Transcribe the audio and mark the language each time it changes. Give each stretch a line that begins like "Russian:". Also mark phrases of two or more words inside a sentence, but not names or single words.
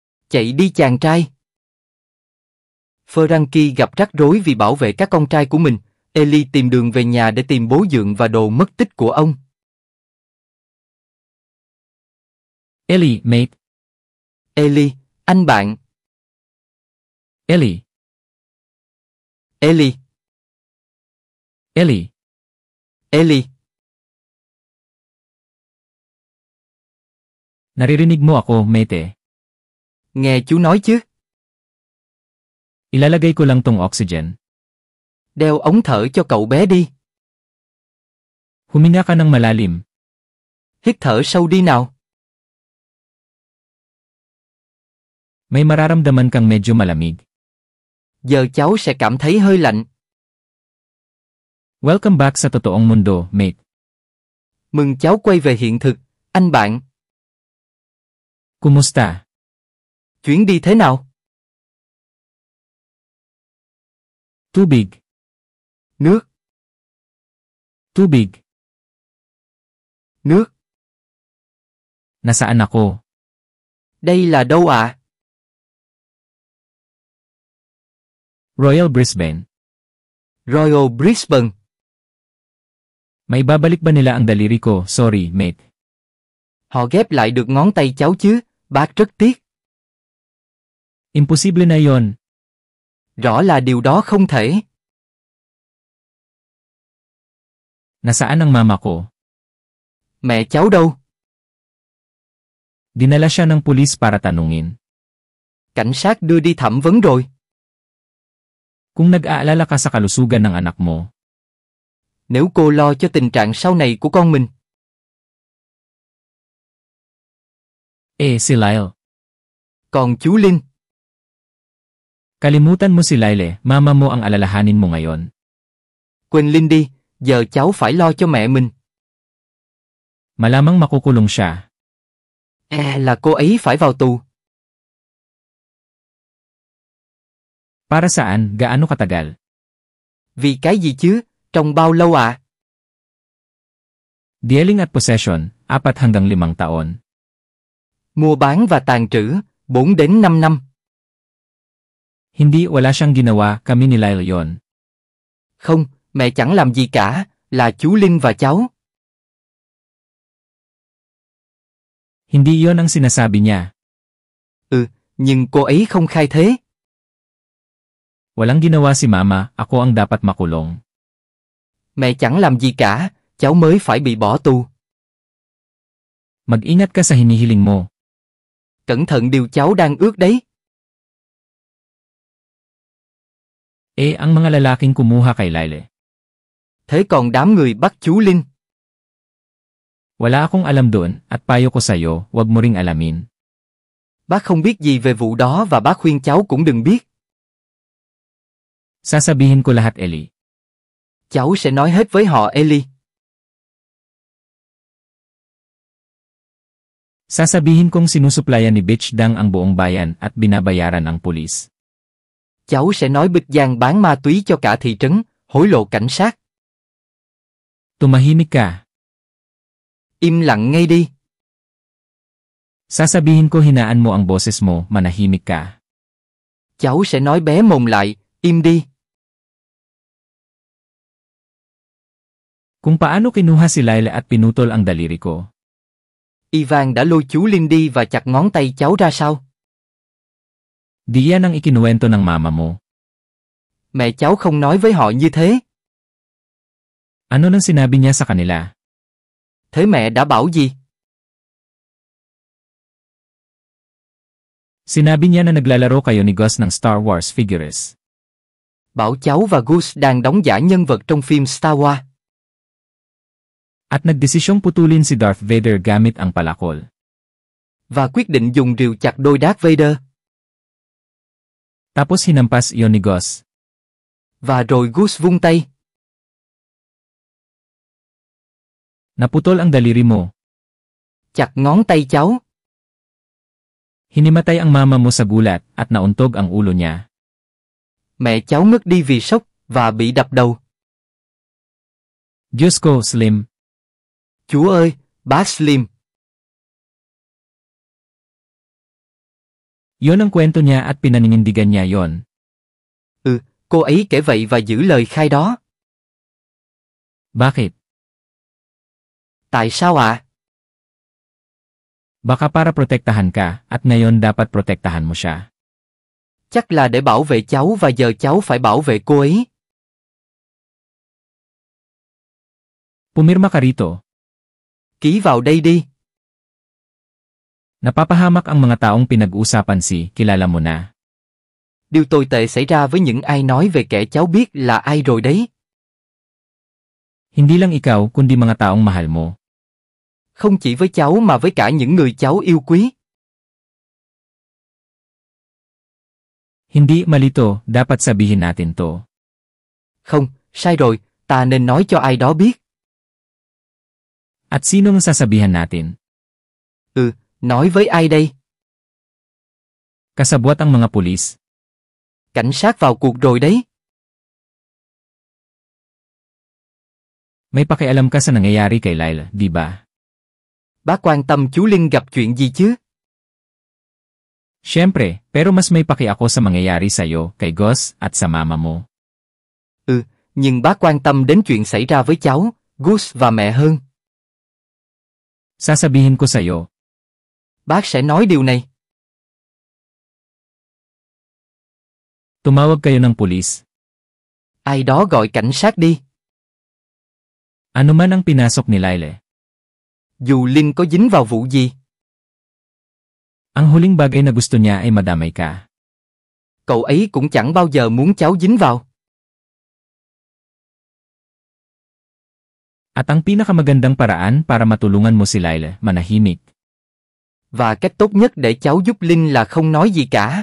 Vietnamese: Chạy đi chàng trai. Frankie gặp rắc rối vì bảo vệ các con trai của mình. Ellie tìm đường về nhà để tìm bố dượng và đồ mất tích của ông.
English: Ellie, mate.
Vietnamese: Ellie, anh bạn. Ellie. Ellie. Ellie. Ellie.
Filipino: Naririnig mo ako, mate.
Vietnamese: Nghe chú nói chứ.
Filipino: Ilalagay ko lang tong oxygen.
Vietnamese: Đeo ống thở cho cậu bé đi.
Filipino: Huminga ka ng malalim.
Vietnamese: Hít thở sâu đi nào.
Filipino: May mararamdaman kang medyo malamig.
Vietnamese: Giờ cháu sẽ cảm thấy hơi lạnh.
English: Welcome back
Filipino: sa totoong mundo, mate.
Vietnamese: Mừng cháu quay về hiện thực, anh bạn.
Filipino: Kumusta?
Vietnamese: Chuyến đi thế nào?
Filipino: Tubig.
Vietnamese: Nước.
Filipino: Tubig.
Vietnamese: Nước.
Filipino: Nasaan ako?
Vietnamese: Đây là đâu ạ?
Filipino: Royal Brisbane.
Vietnamese: Royal Brisbane.
Filipino: May babalik ba nila ang daliri ko? Sorry, mate.
Vietnamese: Họ ghép lại được ngón tay cháu chứ, bác rất tiếc.
Filipino: Imposible na yon.
Vietnamese: Rõ là điều đó không thể.
Filipino: Nasaan ang mama ko?
Vietnamese: Mẹ cháu đâu?
Filipino: Dinala siya ng pulis para tanungin.
Vietnamese: Cảnh sát đưa đi thẩm vấn rồi.
Filipino: Kung nag-aalala ka sa kalusugan ng anak mo.
Vietnamese: Nếu cô lo cho tình trạng sau này của con mình.
Filipino: Si Lyle.
Vietnamese: Còn chú Linh.
Filipino: Kalimutan mo si Lyle, mama mo ang alalahanin mo ngayon.
Vietnamese: Quên Linh đi, giờ cháu phải lo cho mẹ mình.
Filipino: Malamang makukulong siya.
Vietnamese: Là cô ấy phải vào tù.
Filipino: Para saan, gaano katagal?
Vietnamese: Vì cái gì chứ, trong bao lâu ạ?
Filipino: Dealing at possession, 4 hanggang 5 taon.
Vietnamese: Mua bán và tàn trữ, 4 đến 5 năm.
Filipino: Hindi, wala siyang ginawa, kami ni Lyle yon.
Vietnamese: Không, mẹ chẳng làm gì cả, là chú Linh và cháu.
Filipino: Hindi yon ang sinasabi niya.
Vietnamese: Nhưng cô ấy không khai thế.
Filipino: Walang ginawa si mama, ako ang dapat makulong.
Vietnamese: Mẹ chẳng làm gì cả, cháu mới phải bị bỏ tù.
Filipino: Mag-ingat ka sa hinihiling mo.
Vietnamese: Cẩn thận điều cháu đang ước đấy.
Filipino: Ang mga lalaking kumuha kay Lyle.
Vietnamese: Thế còn đám người bắt chú Linh?
Filipino: Wala akong alam doon, at payo ko sa'yo, wag mo ring alamin.
Vietnamese: Bác không biết gì về vụ đó và bác khuyên cháu cũng đừng biết.
Filipino: Sasabihin ko lahat, Ellie.
Vietnamese: Cháu sẽ nói hết với họ, Ellie.
Filipino: Sasabihin kong sinusuplayan ni Bitch Dang ang buong bayan at binabayaran ang pulis.
Vietnamese: Cháu sẽ nói Bịch Giang bán ma túy cho cả thị trấn, hối lộ cảnh sát.
Filipino: Tumahimik ka.
Vietnamese: Im lặng ngay đi.
Filipino: Sasabihin ko hinaan mo ang boses mo, manahimik ka.
Vietnamese: Cháu sẽ nói bé mồm lại, im đi.
Filipino: Kung paano kinuha si Lyle at pinutol ang daliri ko.
Vietnamese: Ivan đã lôi chú Linh đi và chặt ngón tay cháu ra sao?
Filipino: Di yan ang ikinuwento ng mama mo.
Vietnamese: Mẹ cháu không nói với họ như thế.
Filipino: Ano nang sinabi niya sa kanila?
Vietnamese: Thế mẹ đã bảo gì?
Filipino: Sinabi niya na naglalaro kayo ni Gus ng Star Wars figures.
Vietnamese: Bảo cháu và Gus đang đóng giả nhân vật trong phim Star Wars.
Filipino: At nagdesisyong putulin si Darth Vader gamit ang palakol.
Vietnamese: Và quyết định dùng rìu chặt đôi Darth Vader.
Filipino: Tapos hinampas iyon ni Gus.
Vietnamese: Và rồi Gus vung tay.
Filipino: Naputol ang daliri mo.
Vietnamese: Chặt ngón tay cháu.
Filipino: Hinimatay ang mama mo sa gulat at nauntog ang ulo niya.
Vietnamese: Mẹ cháu ngất đi vì sốc và bị đập đầu.
Filipino: Diyos ko, Slim.
Vietnamese: Chúa ơi, bác Slim.
Filipino: Yon ang kwento niya at pinaninindigan niya yon.
Vietnamese: Cô ấy kể vậy và giữ lời khai đó.
Filipino: Bakit?
Vietnamese: Tại sao ạ?
Filipino: Baka para protektahan ka, at ngayon dapat protektahan mo siya.
Vietnamese: Chắc là để bảo vệ cháu và giờ cháu phải bảo vệ cô ấy.
Filipino: Pumirma ka rito.
Vietnamese: Ký vào đây đi.
Filipino: Napapahamak ang mga taong pinag-uusapan si, kilala mo na.
Vietnamese: Điều tồi tệ xảy ra với những ai nói về kẻ cháu biết là ai rồi đấy.
Filipino: Hindi lang ikaw kundi mga taong mahal mo.
Vietnamese: Không chỉ với cháu mà với cả những người cháu yêu quý.
Filipino: Hindi malito, dapat sabihin natin to.
Vietnamese: Không, sai rồi, ta nên nói cho ai đó biết.
Filipino: At sinong sasabihan natin?
Vietnamese: Nói với ai đây?
Filipino: Kasabwat ang mga pulis.
Vietnamese: Cảnh sát vào cuộc rồi đấy.
Filipino: May pakialam ka sa nangyayari kay Lyle, di ba?
Vietnamese: Bác quan tâm chú Linh gặp chuyện gì chứ?
Filipino: Siyempre, pero mas may paki ako sa mangyayari sa'yo, kay Gus, at sa mama mo.
Vietnamese: Nhưng bác quan tâm đến chuyện xảy ra với cháu, Gus và mẹ hơn.
Filipino: Sasabihin ko sa'yo.
Vietnamese: Bác sẽ nói điều này.
Filipino: Tumawag kayo ng pulis.
Vietnamese: Ai đó gọi cảnh sát đi.
Filipino: Ano man ang pinasok ni Lyle.
Vietnamese: Dù Linh có dính vào vụ gì.
Filipino: Ang huling bagay na gusto niya ay madamay ka.
Vietnamese: Cậu ấy cũng chẳng bao giờ muốn cháu dính vào.
Filipino: At ang pinakamagandang paraan para matulungan mo si Lyle, manahimik.
Vietnamese: Và cách tốt nhất để cháu giúp Linh là không nói gì cả.